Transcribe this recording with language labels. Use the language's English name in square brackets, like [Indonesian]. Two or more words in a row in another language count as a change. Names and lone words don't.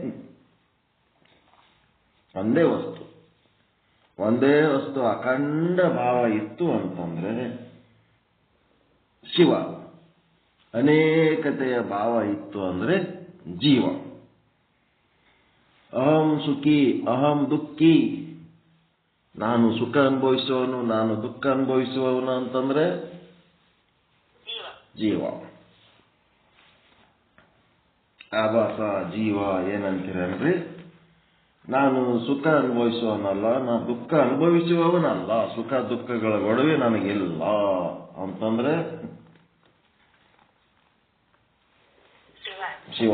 [Kannada] ಒಂದೇ ವಸ್ತು, ಒಂದೇ ವಸ್ತು ಅಖಂಡ ಭಾವ ಇತ್ತು ಅಂತಂದ್ರೆ ಶಿವ. ಅನೇಕತೆಯ ಭಾವ ಇತ್ತು ಅಂದ್ರೆ ಜೀವ. [Sanskrit] ಅಹಂ ಸುಖಿ ಅಹಂ ದುಃಖಿ, [Kannada] ನಾನು ಸುಖ ಅನುಭವಿಸುವವನು ನಾನು ದುಃಖ ಅನುಭವಿಸುವವನು ಅಂತಂದ್ರೆ ಜೀವ. ಆಭಾಸ ಜೀವ ಏನಂತೀರನ್ರಿ? ನಾನು ಸುಖ ಅನುಭವಿಸುವವನಲ್ಲ, ನಾನು ದುಃಖ ಅನುಭವಿಸುವವನಲ್ಲ, ಸುಖ ದುಃಖಗಳ ಗೊಡವೆ ನನಗಿಲ್ಲ ಅಂತಂದ್ರೆ ಶಿವ.